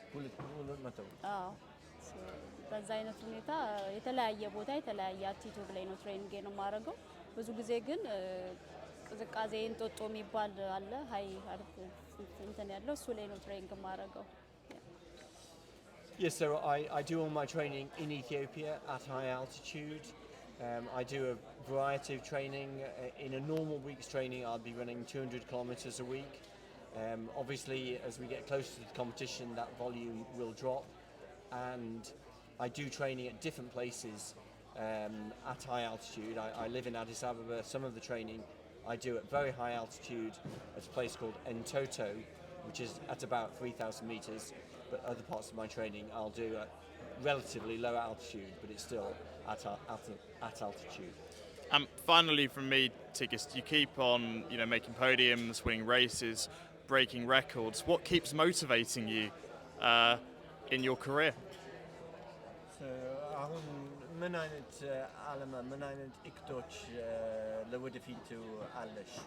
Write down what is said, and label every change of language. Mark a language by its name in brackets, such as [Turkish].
[English] 200? [Amharic] አዎ። በዛ አይነት ሁኔታ የተለያየ ቦታ የተለያየ አልቲቲዩድ ላይ ነው ትሬኒንግ ነው ማረገው። ብዙ ጊዜ ግን ቅዝቃዜ እንጦጦ የሚባል አለ ሀይ እንትን ያለው እሱ ላይ ነው ትሬኒንግ ማረገው። [English] Yes, so I do all my training in Ethiopia at high altitude. I do a variety of training. In a normal week's training, I'll be running 200 kilometers a week. Obviously, as we get closer to the competition, that volume will drop. And I do training at different places at high altitude. I live in Addis Ababa. Some of the training I do at very high altitude at a place called Entoto, which is at about 3,000 meters. But other parts of my training I'll do at relatively low altitude, but it's still at altitude. Finally, from me, Tigist, you keep on, making podiums, winning races, breaking records. What keeps motivating you in your career? [Amharic] አሁን ምን አይነት አላማ ምን አይነት እቅዶች ለወደፊቱ አለሽ?